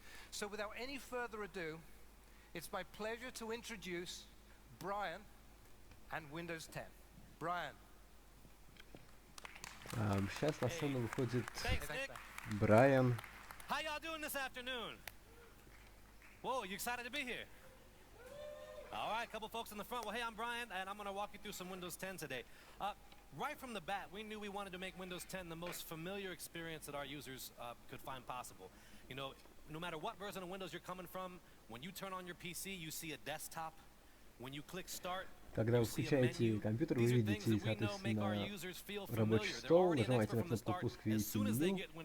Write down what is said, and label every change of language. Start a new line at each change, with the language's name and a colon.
English: So without any further ado, it's my pleasure to introduce Brian and Windows 10. Brian.
Russian: Сейчас на сцену выходит Брайан.
English: How y'all doing this afternoon? Whoa, you excited to be here? All right, a couple folks in the front. Well, hey, I'm Brian, and I'm going to walk you through some Windows 10 today. Right from the bat, we knew we wanted to make Windows 10 the most familiar experience that our users could find possible. You know, no matter what version of Windows you're coming from, when you turn on your PC, you see a desktop. When you click Start,
Russian: когда вы включаете компьютер, вы видите, соответственно, рабочий стол, нажимаете на кнопку «Пуск», видите меню.